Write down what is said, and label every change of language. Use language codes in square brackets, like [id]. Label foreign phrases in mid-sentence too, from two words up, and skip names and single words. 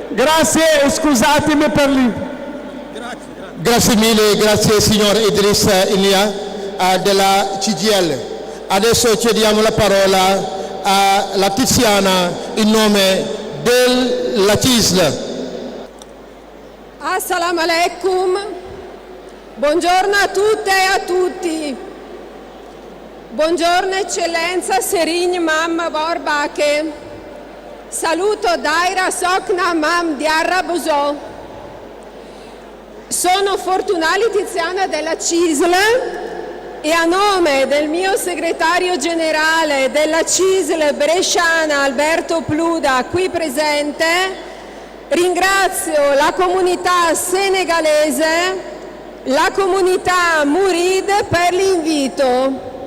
[it] Grazie e scusatemi per Grazie mille, grazie signor Idriss Ilia della CGIL. Adesso chiediamo la parola alla Tiziana in nome della CISL. [ar] السلام عليكم, [it] buongiorno a tutte e a tutti. Buongiorno eccellenza Serigne Mam Bourbaki. Saluto Daira Sokna Mam Diarra Bouzo. Sono Fortunali Tiziana della CISL e a nome del mio segretario generale della CISL bresciana Alberto Pluda qui presente ringrazio la comunità senegalese, la comunità Murid per l'invito.